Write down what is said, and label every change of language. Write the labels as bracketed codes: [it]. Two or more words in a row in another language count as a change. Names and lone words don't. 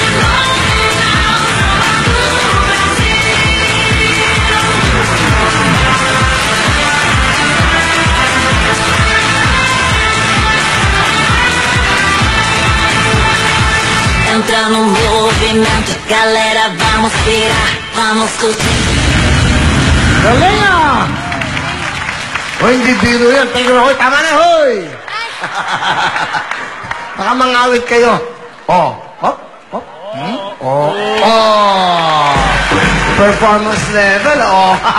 [pt] Entra no movimento, galera, vamos virar, vamos curtir. [tl] Galinga! Hoy, hindi biro yan. Tingnan mo, hoy, tama na, hoy! Baka mangawit kayo. Oh, hop, hop. Oh. [en] Performance level, [tl] oh.